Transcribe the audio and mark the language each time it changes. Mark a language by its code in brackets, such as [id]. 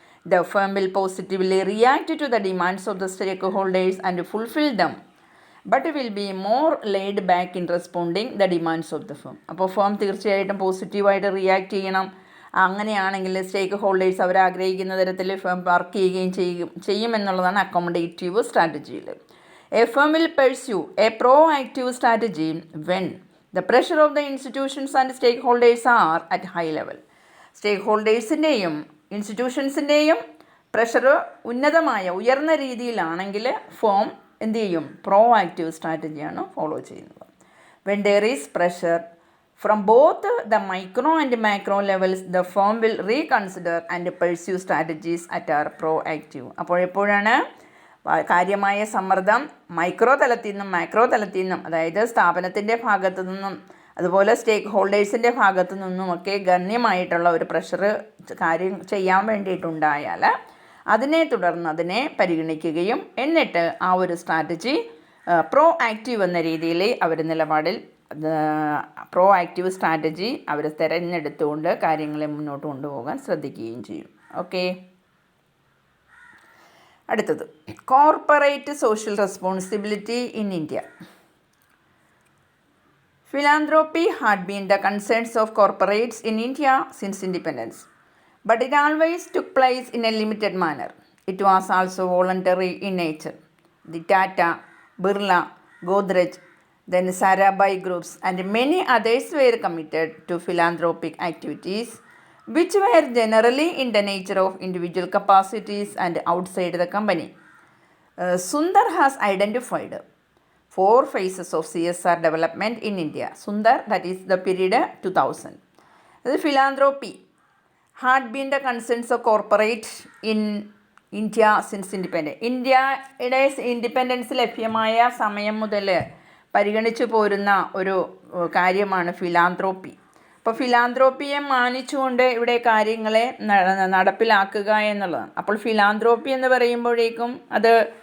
[en] The firm will positively react to the demands of the stakeholders and fulfil them but will be more laid back in responding the demands of the firm. [ml] അപ്പോൾ firm തീർച്ചയായിട്ടും പോസിറ്റീവായിട്ട് react ചെയ്യണം. അങ്ങനെയാണെങ്കിൽ സ്റ്റേക്ക് holders അവരാഗ്രഹിക്കുന്ന തരത്തിൽ firm work ചെയ്യുമെന്നുള്ളതാണ് accommodative സ്ട്രാറ്റജിയിൽ. [en] A firm will pursue a proactive strategy when the pressure of the institutions and stakeholders are at high level. [ml] സ്റ്റേക്ക്ഹോൾഡേഴ്സിൻ്റെയും ഇൻസ്റ്റിറ്റ്യൂഷൻസിൻ്റെയും pressure ഉയർന്ന രീതിയിലാണെങ്കിൽ firm എന്ത് ചെയ്യും? പ്രോ ആക്റ്റീവ് സ്ട്രാറ്റജിയാണ് ഫോളോ ചെയ്യുന്നത്. [en] When there is pressure from both the micro and macro levels, the firm will reconsider and pursue strategies that are proactive. [ml] അപ്പോൾ എപ്പോഴാണ് കാര്യമായ സമ്മർദ്ദം micro തലത്തിൽ നിന്നും മാക്രോ തലത്തിൽ നിന്നും, അതായത് സ്ഥാപനത്തിൻ്റെ ഭാഗത്തു നിന്നും അതുപോലെ സ്റ്റേക്ക് ഹോൾഡേഴ്സിൻ്റെ ഭാഗത്തു നിന്നുമൊക്കെ ഗണ്യമായിട്ടുള്ള ഒരു പ്രഷർ കാര്യം ചെയ്യാൻ വേണ്ടിയിട്ടുണ്ടായാൽ അതിനെ തുടർന്ന് അതിനെ പരിഗണിക്കുകയും എന്നിട്ട് ആ ഒരു സ്ട്രാറ്റജി പ്രോ ആക്റ്റീവ് എന്ന രീതിയിൽ അവർ നിലപാടിൽ പ്രോ ആക്റ്റീവ് സ്ട്രാറ്റജി അവർ തിരഞ്ഞെടുത്തുകൊണ്ട് കാര്യങ്ങളെ മുന്നോട്ട് കൊണ്ടുപോകാൻ ശ്രദ്ധിക്കുകയും ചെയ്യും. [en] okay, [ml] അടുത്തത് [en] Corporate social responsibility in India. Philanthropy had been the concerns of corporates in India since independence, but it always took place in a limited manner. It was also voluntary in nature. The Tata, Birla, Godrej, then Sarabhai groups and many others were committed to philanthropic activities which were generally in the nature of individual capacities and outside the company. Sundar has identified 4 phases of CSR development in India. Sundar, that is the period 2000. The philanthropy had been the concerns of corporate in India since independence. [ml] ഇന്ത്യയുടെ independence ലഭ്യമായ സമയം മുതൽ പരിഗണിച്ചു പോരുന്ന ഒരു കാര്യമാണ് ഫിലാന്ത്രോപ്പി. അപ്പോൾ ഫിലാന്ത്രോപ്പിയെ മാനിച്ചുകൊണ്ട് ഇവിടെ കാര്യങ്ങളെ നടപ്പിലാക്കുക എന്നുള്ളതാണ്. അപ്പോൾ ഫിലാന്ത്രോപ്പി എന്ന് പറയുമ്പോഴേക്കും അത്